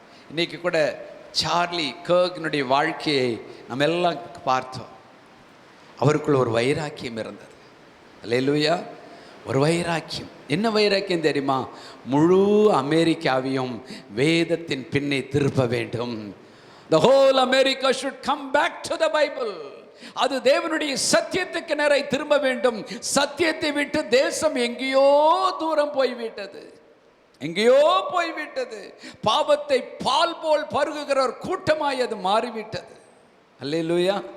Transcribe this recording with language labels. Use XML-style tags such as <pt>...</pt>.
<ta>இன்னைக்கு கூட சார்லி கர்க்னுடைய வாழ்க்கையை நம்ம எல்லாம் பார்த்தோம். அவருக்குள்ள ஒரு வைராக்கியம் இருந்தது. அல்லேலூயா. ஒரு வைராக்கியம். என்ன வைராக்கியம் தெரியுமா? முழு அமெரிக்காவையும் வேதத்தின் பின்னே திருப்ப வேண்டும்.</ta> <en>The whole America should come back to the Bible.</en> <ta>அது தேவனுடைய சத்தியத்துக்கு நேராய் திரும்ப வேண்டும். சத்தியத்தை விட்டு தேசம் எங்கேயோ தூரம் போய்விட்டது, எங்கேயோ போய்விட்டது. பாவத்தை பால் போல் பருகுகிற ஒரு கூட்டமாய் அது மாறிவிட்டது. அல்லேலூயா.</ta>